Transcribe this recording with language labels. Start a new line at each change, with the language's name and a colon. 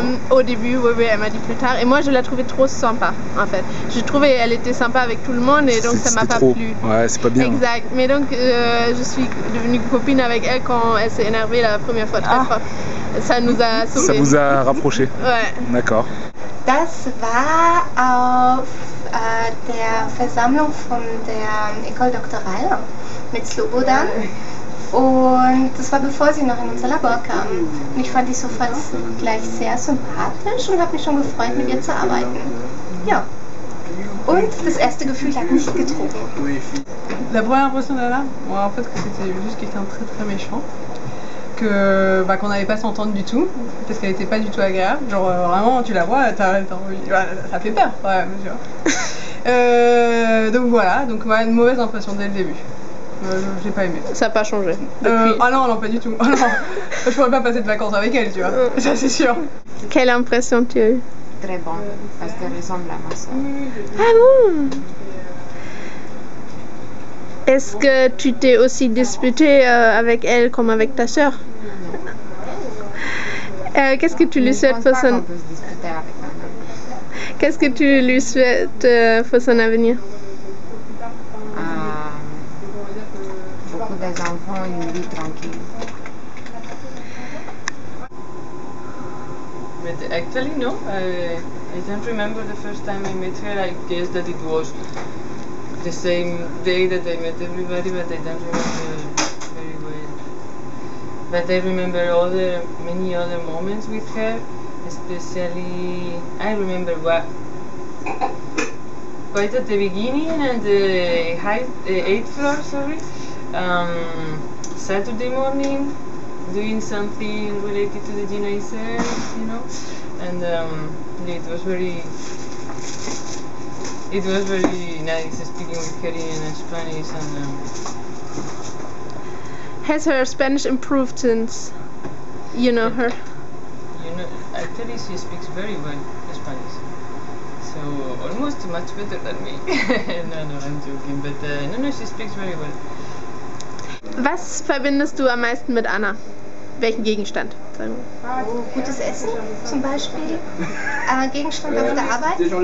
French: Au début, oui, elle m'a dit plus tard. Et moi je la trouvais trop sympa en fait. Je trouvais elle était sympa avec tout le monde et donc ça m'a pas plu. Ouais, c'est pas bien. Exact. Mais donc je suis devenue copine avec elle quand elle s'est énervée la première fois très fort. Ça nous a sauvés. Ça vous a rapproché? Ouais. D'accord.
German: Das war auf der Versammlung von der École Doctorale mit Slobodan. Und das war bevor sie noch in unser Labor kam. Und ich fand die sofort gleich sehr sympathisch und habe mich schon gefreut, mit ihr zu arbeiten. Ja. Und das erste Gefühl hat nicht getrunken.
French: La première impression d'Anna, en fait, c'était juste quelqu'un de très méchant. qu'on n'allait pas s'entendre du tout, parce qu'elle était pas du tout agréable. Genre vraiment, tu la vois, t'as envie, ça fait peur quand même, tu vois. Donc voilà, une mauvaise impression dès le début. J'ai pas aimé. Ça n'a pas changé. Ah non, pas du tout. Ah non. Je pourrais pas passer de vacances avec elle, tu vois. Ça c'est sûr. Quelle impression tu as eue? Très bon, parce qu'elle ressemble à ma soeur. Ah bon? Est-ce que tu t'es aussi disputé avec elle comme avec ta sœur? Qu'est-ce que tu lui souhaites pour son... Qu'est-ce que tu lui souhaites pour son avenir? Beaucoup d'enfants et une vie tranquille.
English: But actually, no. I don't remember the first time I met her. I guess that it was the same day that I met everybody, but I don't remember very well. But I remember many other moments with her, especially I remember quite at the beginning and the 8th floor, sorry. Saturday morning, doing something related to the Genizer, you know, and it was very nice speaking with her in Spanish. And has her Spanish improved since you know her? You know, actually she speaks very well Spanish, so almost much better than me. No, I'm joking, but no, she speaks very well.
German: Was verbindest du am meisten mit Anna? Welchen Gegenstand? Sagen wir. Oh, gutes Essen zum Beispiel. Gegenstand auf der Arbeit.